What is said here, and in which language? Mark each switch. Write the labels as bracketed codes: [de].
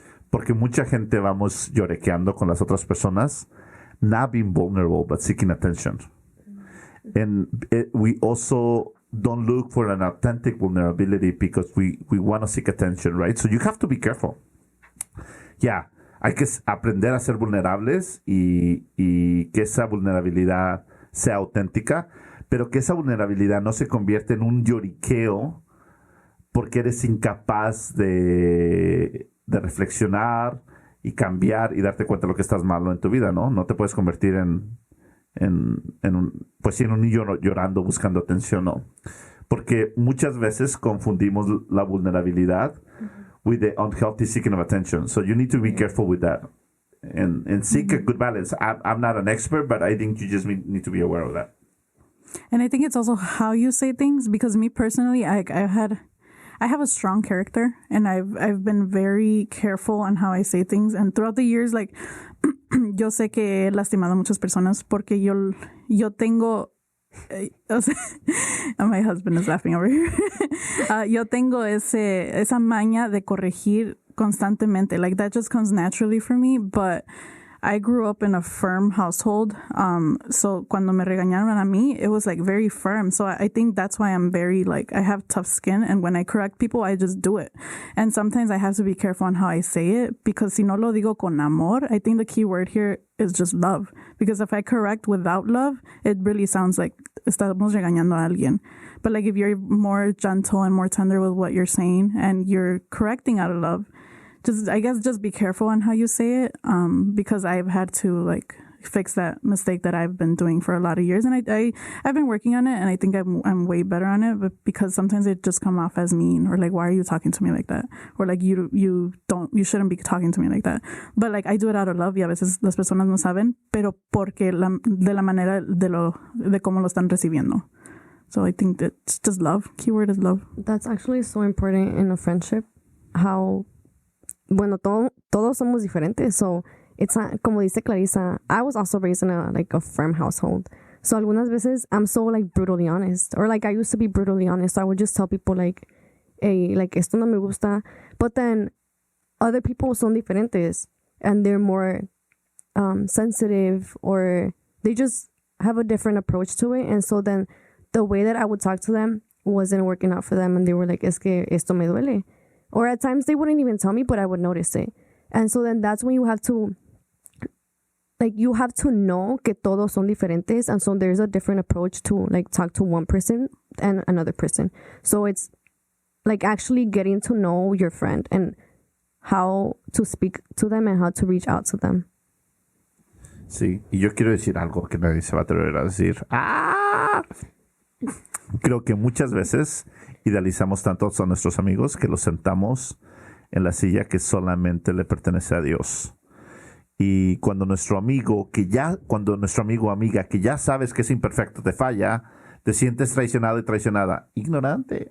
[es] Porque mucha gente vamos llorequeando con las otras personas, [en] not being vulnerable, but seeking attention. And we also don't look for an authentic vulnerability because we want to seek attention, right? So you have to be careful. [es] Yeah, hay que aprender a ser vulnerables y que esa vulnerabilidad sea auténtica, pero que esa vulnerabilidad no se convierta en un lloriqueo porque eres incapaz de reflexionar y cambiar y darte cuenta de lo que estás malo en tu vida, ¿no? No te puedes convertir en un niño llorando buscando atención, ¿no? Porque muchas veces confundimos la vulnerabilidad [en] with the unhealthy seeking of attention. So you need to be careful with that and seek a good balance. I'm not an expert, but I think you just need to be aware of that. And I think it's also how you say things, because me personally, I have a strong character, and I've been very careful on how I say things. And throughout the years, like, [es] yo sé que he lastimado a muchas personas porque yo tengo, o sea, [en] my husband is laughing over here. [es] Yo tengo esa maña de corregir constantemente. [en] Like, that just comes naturally for me, but I grew up in a firm household. So [es] cuando me regañaron a mí, [en] it was like very firm. So I think that's why I'm very like, I have tough skin. And when I correct people, I just do it. And sometimes I have to be careful on how I say it, because [es] si no lo digo con amor, [en] I think the key word here is just love. Because if I correct without love, it really sounds like [es] estamos regañando a alguien. [en] But like if you're more gentle and more tender with what you're saying and you're correcting out of love, just be careful on how you say it, because I've had to like fix that mistake that I've been doing for a lot of years, and I've been working on it, and I think I'm way better on it. But because sometimes it just come off as mean, or like, why are you talking to me like that, or like you shouldn't be talking to me like that. But like I do it out of love, [es] y a veces las personas no saben, pero porque de la manera de cómo lo están recibiendo. [en] So I think that's just love. Keyword is love. That's actually so important in a friendship. How [es] bueno, todos somos diferentes, [en] so it's not, [es] como dice Clarissa, [en] I was also raised in a firm household. So [es] algunas veces [en] I'm so like brutally honest, or like I used to be brutally honest. So I would just tell people like, hey, like [es] esto no me gusta. [en] But then other people [es] son diferentes [en] and they're more sensitive, or they just have a different approach to it. And so then the way that I would talk to them wasn't working out for them, and they were like, [es] es que esto me duele. [en] Or at times they wouldn't even tell me, but I would notice it. And so then that's when you have to like you have to know [es] que todos son diferentes, [en] and so there's a different approach to like talk to one person and another person. So it's like actually getting to know your friend and how to speak to them and how to reach out to them. [es] Sí, y yo quiero decir algo que nadie se va a atrever a decir. ¡Ah! Creo que muchas veces idealizamos tanto a nuestros amigos que los sentamos en la silla que solamente le pertenece a Dios. Y cuando nuestro amigo o amiga que ya sabes que es imperfecto te falla, te sientes traicionado y traicionada. Ignorante.